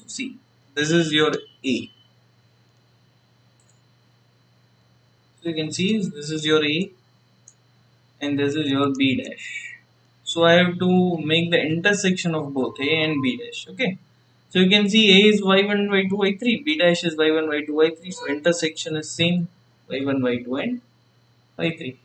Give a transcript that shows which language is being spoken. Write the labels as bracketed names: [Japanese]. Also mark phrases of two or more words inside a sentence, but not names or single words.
[English] See, this is your A. So you can see this is your A and this is your B dash. So I have to make the intersection of both A and B dash. Okay. So you can see A is y1, y2, y3, B dash is y1, y2, y3. So intersection is same y1, y2 and y3.